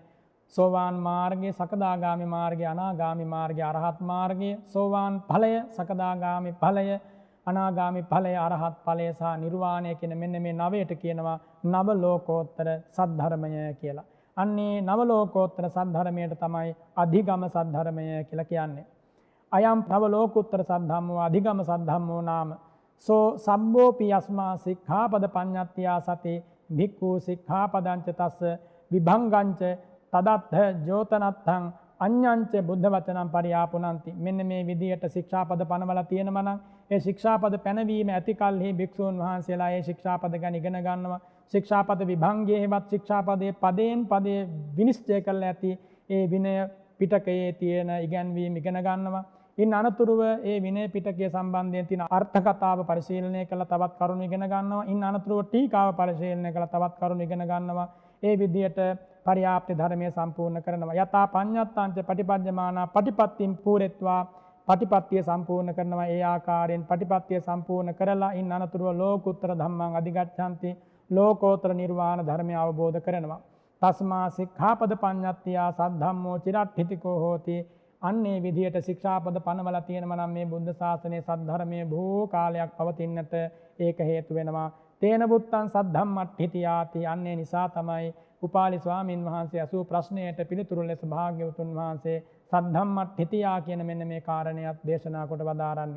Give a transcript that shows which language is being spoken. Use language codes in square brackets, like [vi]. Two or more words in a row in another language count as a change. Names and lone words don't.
[si] සෝවාන් මාර්ගය, සකදාගාමි මාර්ගය, අනාගාමි මාර්ගය, අරහත් මාර්ගය, සෝවාන් ඵලය, සකදාගාමි ඵලය, අනාගාමි ඵලය, අරහත් ඵලය සහ නිර්වාණය කියන මෙන්න මේ නවයට කියනවා නව ලෝකෝත්තර සද්ධර්මය කියලා. අන්නේ නව ලෝකෝත්තර සද්ධර්මයට තමයි අධිගම සද්ධර්මය කියලා කියන්නේ. [pi] අයම් නව ලෝකෝත්තර සද්ධම්මෝ අධිගම සද්ධම්මෝ නාම. සෝ සම්බෝපි යස්මා සික්ඛාපද පඤ්ඤත්තියා සති භික්ඛු සික්ඛාපදංච තස්ස විභංගංච තදත්ථ ජෝතනත්තං අඤ්ඤංච බුද්ධ වචනං පරියාපුනන්ති. [si] මෙන්න මේ විදියට ශික්ෂාපද පනවලා තියෙනවා නම් ඒ ශික්ෂාපද පැනවීම ඇති කල්හි භික්ෂූන් වහන්සේලා ඒ ශික්ෂාපද ගැන ඉගෙන ගන්නවා. ශික්ෂාපද විභංගයේවත් ශික්ෂාපදයේ පදයෙන් පදයේ විනිශ්චය කරලා ඇති ඒ විනය පිටකයේ තියෙන ඉගැන්වීම් ඉගෙන ගන්නවා. ඉන් අනතුරුව ඒ විනය පිටකය සම්බන්ධයෙන් තියෙන අර්ථ කතාව පරිශීලනය කරලා තවත් කරුණු ඉගෙන ගන්නවා. ඉන් අනතුරුව ටීකාව පරිශීලනය කරලා තවත් කරුණු ඉගෙන ගන්නවා. ඒ විදියට පරියාප්ති ධර්මය සම්පූර්ණ කරනවා. [pi] යථා පඤ්ඤත්තාංච පටිපජ්ජමානා පටිපත්තිම් පූරෙත්වා [si] පටිපත්තිය සම්පූර්ණ කරනවා. ඒ ආකාරයෙන් පටිපත්තිය සම්පූර්ණ කරලා ඉන් අනතුරුව [pi] ලෝකුත්තර ධම්මං අධිගච්ඡanti [si] ලෝකෝත්තර නිර්වාණ ධර්මය අවබෝධ කරනවා. [pi] තස්මා සික්ඛාපද පඤ්ඤත්තියා සද්ධම්මෝ චිරට්ඨිතිකෝ හෝති. [si] අන්නේ විදියට ශික්ෂාපද පනවලා තියෙනවා නම් මේ බුද්ධ ශාසනයේ සද්ධර්මයේ බොහෝ කාලයක් පවතින්නට ඒක හේතු වෙනවා. [pi] තේන බුත්තං සද්ධම්මට්ඨිතියාති. [si] අන්නේ නිසා තමයි උපාලි ස්වාමින් වහන්සේ අසූ ප්‍රශ්නයට පිළිතුරු ලෙස භාග්‍යවතුන් වහන්සේ සද්ධම්මට්ඨිතියා කියන මෙන්න මේ කාරණයක් දේශනා කොට වදාරන්නේ.